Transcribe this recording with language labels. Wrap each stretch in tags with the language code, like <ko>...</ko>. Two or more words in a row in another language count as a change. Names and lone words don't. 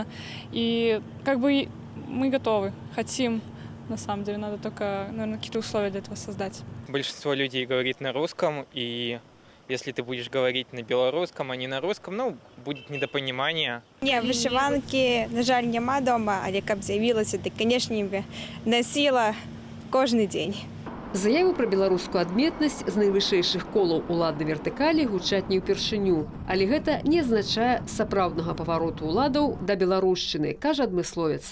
<ru>И мы готовы, хотим. На самом деле, надо только, наверное, какие-то условия для этого создать. Большинство людей говорит на русском, и если ты будешь говорить на белорусском, а не на русском, будет недопонимание. Не, вышиванки,</ru> <be>на жаль, нема дома, але каб з'явілася, то, конечно, бы носила кожны день. Заявы пра беларускую адметнасць з найвышэйшых колаў уладнай вертыкалі гучаць не ўпершыню. Але гэта не азначае сапраўднага павароту ўладаў да беларушчыны, кажа адмысловец.</be>